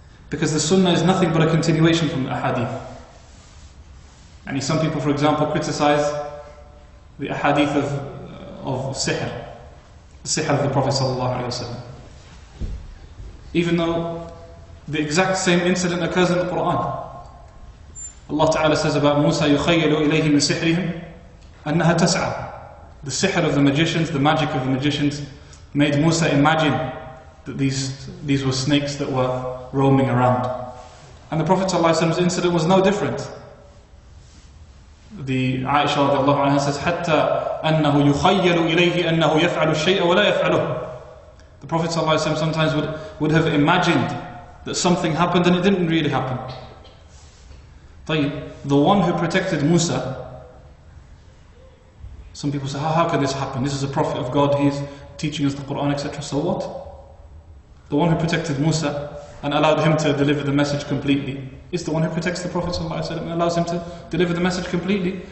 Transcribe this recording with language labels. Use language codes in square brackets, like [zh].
[en] Because the Sunnah is nothing but a continuation from the ahadith. And some people, for example, criticize the ahadith of sihr, the sihr of the Prophet ﷺ. Even though the exact same incident occurs in the Quran. Allah Ta'ala says about Musa, [ar] يُخَيَّلُ إِلَيْهِ مِنْ سِحْرِهِمْ أَنَّهَا تَسْعَى. [en] The sihr of the magicians, the magic of the magicians, made Musa imagine that these were snakes that were roaming around. And the Prophet ﷺ's incident was no different. The Aisha radiallahu anha says, [ar] حَتَّى أَنَّهُ يُخَيَّلُ إِلَيْهِ أَنَّهُ يَفْعَلُ الشَّيْءَ وَلَا يَفْعَلُهُ. [en] The Prophet ﷺ sometimes would have imagined that something happened and it didn't really happen. The one who protected Musa, some people say, how can this happen? This is a prophet of God, he is teaching us the Quran, etc. So what? The one who protected Musa and allowed him to deliver the message completely is the one who protects the Prophet ﷺ and allows him to deliver the message completely.